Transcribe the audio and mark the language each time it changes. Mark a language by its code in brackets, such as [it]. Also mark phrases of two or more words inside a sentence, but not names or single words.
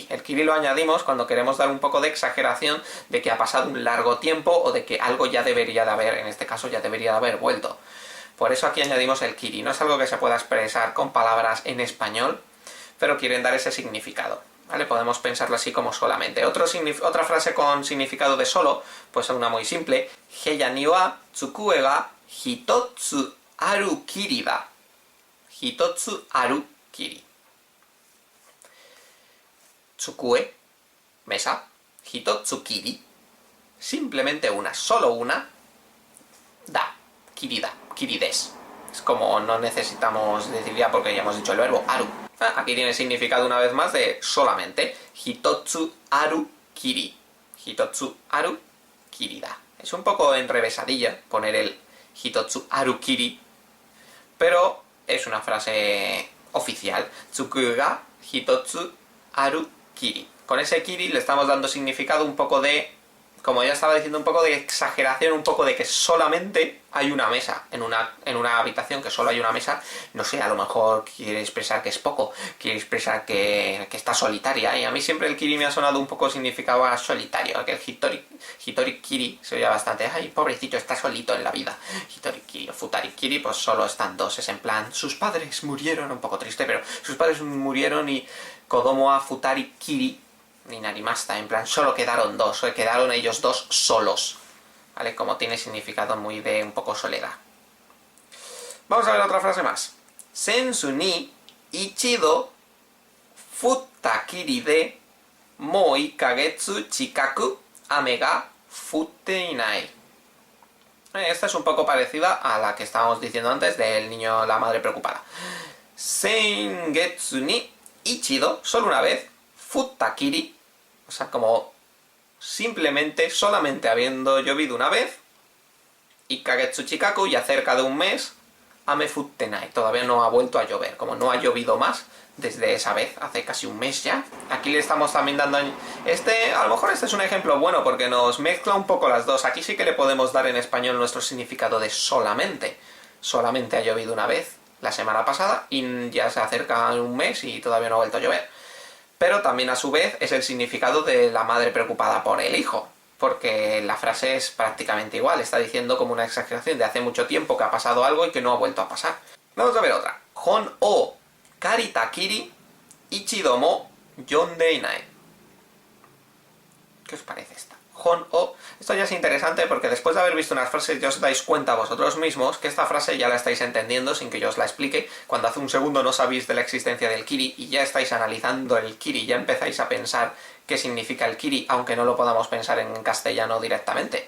[es] El kiri lo añadimos cuando queremos dar un poco de exageración de que ha pasado un largo tiempo o de que algo ya debería de haber, en este caso ya debería de haber vuelto. Por eso aquí añadimos el kiri. No es algo que se pueda expresar con palabras en español, pero quieren dar ese significado, ¿vale? Podemos pensarlo así como solamente. Otra frase con significado de solo, pues una muy simple. [ja] 部屋には机が一つあるきりだ. 一つあるきり。机, mesa. 一つきり. [es] Simplemente una, solo una. [ja] だ、きりだ。きりです. [es] Es como no necesitamos decir ya porque ya hemos dicho el verbo aru. Aquí tiene significado una vez más de solamente. [ja] 一つあるきり。一つあるきりだ. [es] Es un poco enrevesadilla poner el [ja] 一つあるきり, [es] pero es una frase oficial. [ja] つくが一つあるきり. [es] Con ese kiri le estamos dando significado un poco de, como ya estaba diciendo, un poco de exageración, un poco de que solamente hay una mesa en una habitación, que solo hay una mesa. No sé, a lo mejor quiere expresar que es poco, quiere expresar que está solitaria, y a mí siempre el kiri me ha sonado un poco significado a solitario, que el [ja] 一人きり [es] se oye bastante, ay, pobrecito, está solito en la vida. [ja] 一人きり o 二人きり, [es] pues solo están dos, es en plan, sus padres murieron, un poco triste, pero sus padres murieron y [ja] 子供は二人きりになりました, [es] en plan, solo quedaron dos, quedaron ellos dos solos, ¿vale? Como tiene significado muy de un poco soledad. Vamos a ver otra frase más. [ja] 先月に一度降ったきりでもう1ヶ月近く雨が降っていない. [es] Esta es un poco parecida a la que estábamos diciendo antes del niño, la madre preocupada. [ja] 先月に一度, [es] solo una vez, [ja] 降ったきり, [es] o sea, como simplemente, solamente habiendo llovido una vez, y [ja] ヶ月近く, [es] y cerca de un mes, [ja] 雨降ってない, [es] todavía no ha vuelto a llover, como no ha llovido más desde esa vez, hace casi un mes ya. Aquí le estamos también dando, a lo mejor este es un ejemplo bueno porque nos mezcla un poco las dos. Aquí sí que le podemos dar en español nuestro significado de solamente. Solamente ha llovido una vez la semana pasada y ya se acerca un mes y todavía no ha vuelto a llover. pero también a su vez es el significado de la madre preocupada por el hijo, porque la frase es prácticamente igual, está diciendo como una exageración de hace mucho tiempo que ha pasado algo y que no ha vuelto a pasar. Vamos a ver otra. [ja] 本を借りたきり一度も読んでいない. [es] ¿Qué os parece esta? [ja] 本を... [es] Esto ya es interesante porque después de haber visto unas frases ya os dais cuenta vosotros mismos que esta frase ya la estáis entendiendo sin que yo os la explique. Cuando hace un segundo no sabéis de la existencia del kiri y ya estáis analizando el kiri, ya empezáis a pensar qué significa el kiri, aunque no lo podamos pensar en castellano directamente.